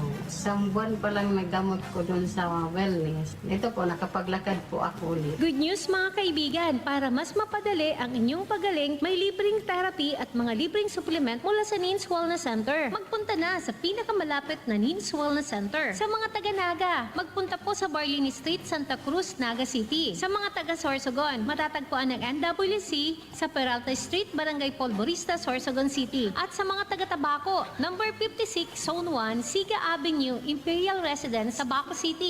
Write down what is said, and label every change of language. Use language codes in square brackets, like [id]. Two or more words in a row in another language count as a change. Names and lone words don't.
[tl] Isang buwan pa lang nagdamot ko doon sa wellness. Ito po, nakapaglakad po ako ulit. [en] Good news [tl] mga kaibigan, para mas mapadali ang inyong pagaling, may libreng therapy at mga libreng supplement mula sa NINS Wellness Center. Magpunta na sa pinakamalapit na NINS Wellness Center. Sa mga taga-Naga, magpunta po sa Barlini Street, Santa Cruz, Naga City. Sa mga taga-Sorsogon, matatagpuan ng NWC sa Peralta Street, Barangay Polvorista, Sorsogon City. At sa mga taga-Tabaco, number 56, Zone 1, Siga Avenue, Imperial Residence, Tabaco City.